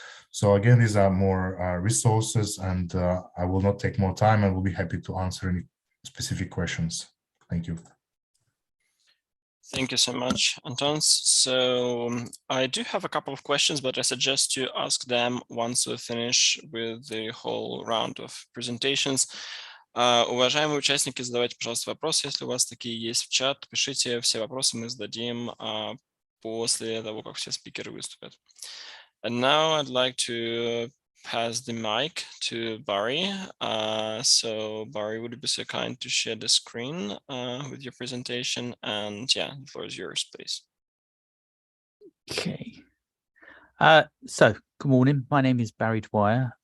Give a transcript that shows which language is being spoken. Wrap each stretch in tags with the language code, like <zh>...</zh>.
<en>So again, these are more resources, and I will not take more time. I will be happy to answer any specific questions. Thank you. Thank you so much, Anton. So I do have a couple of questions, but I suggest you ask them once we finish with the whole round of presentations.</en> <ru>Уважаемые участники, задавайте, пожалуйста, вопросы. Если у вас такие есть в чат, пишите. Все вопросы мы зададим после того, как все спикеры выступят.</ru> <en>And now I'd like to pass the mic to Barry. So Barry, would you be so kind to share the screen with your presentation? And yeah, the floor is yours, please. Okay. So good morning. My name is Barry Dwyer.</en>